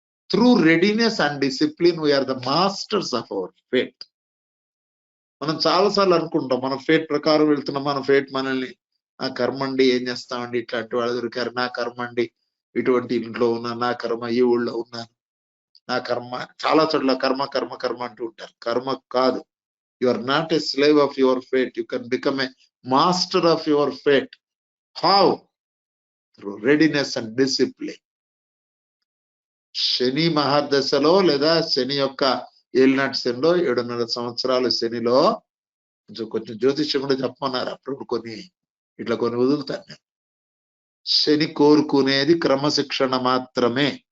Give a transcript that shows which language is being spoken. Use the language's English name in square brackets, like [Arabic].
[English] Through readiness and discipline we are the masters of our fate. [Telugu] మనం చాలాసార్లు అనుకుంటాం మన ఫేట్ ప్రకారం వెళ్తున్నాం, మన ఫేట్ మనల్ని, నా కర్మ అండి, ఏం చేస్తామండి, ఇట్లాంటి వాళ్ళు దొరికారు, నా కర్మ అండి, ఇటువంటి ఇంట్లో ఉన్నాను, నా కర్మ ఈ ఊళ్ళో ఉన్నాను, నా కర్మ. చాలా చోట్ల కర్మ కర్మ కర్మ అంటూ ఉంటారు. కర్మ కాదు. [English] You are not a slave of your fate. You can become a master of your fate. How? Through readiness and discipline. [Telugu] శని మహాదశలో లేదా శని యొక్క ఏలినాటి శనిలో 7.5 సంవత్సరాలు శనిలో కొంచెం జ్యోతిష్యం కూడా చెప్పమన్నారు. అప్పుడు కొన్ని వదులుతాను నేను. శని కోరుకునేది క్రమశిక్షణ మాత్రమే.